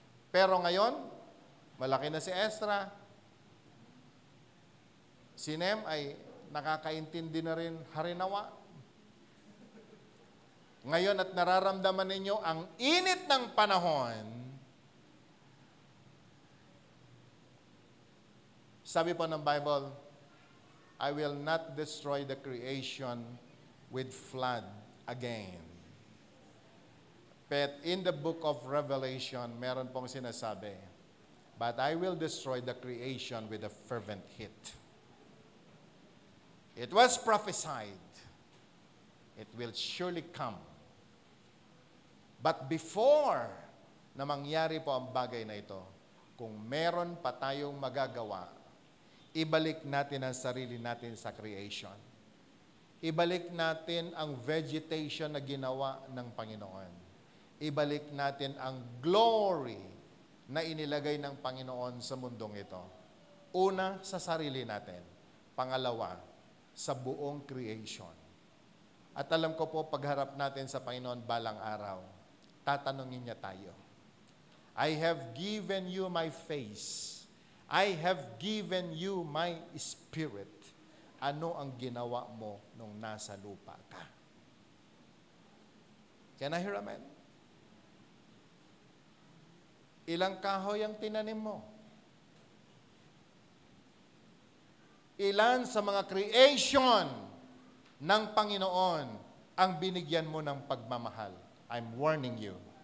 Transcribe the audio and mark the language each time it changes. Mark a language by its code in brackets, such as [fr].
[tl] Pero ngayon, malaki na si Ezra. Si Nem ay nakakaintindi na rin harinawa. Ngayon at nararamdaman ninyo ang init ng panahon. Sabi po ng Bible, [en] I will not destroy the creation with flood again. But in the book of Revelation, [tl] meron pong sinasabi, [en] but I will destroy the creation with a fervent heat. It was prophesied, it will surely come. But before [tl] na mangyari po ang bagay na ito, kung meron pa tayong magagawa, ibalik natin ang sarili natin sa creation. Ibalik natin ang vegetation na ginawa ng Panginoon. Ibalik natin ang glory na inilagay ng Panginoon sa mundong ito. Una, sa sarili natin. Pangalawa, sa buong creation. At alam ko po, pagharap natin sa Panginoon balang araw, tatanungin niya tayo. [en] I have given you my face. I have given you my spirit. [tl] Ano ang ginawa mo nung nasa lupa ka? [en] Can I hear amen? [tl] Ilang kahoy ang tinanim mo? Ilan sa mga creation ng Panginoon ang binigyan mo ng pagmamahal? [en] I'm warning you.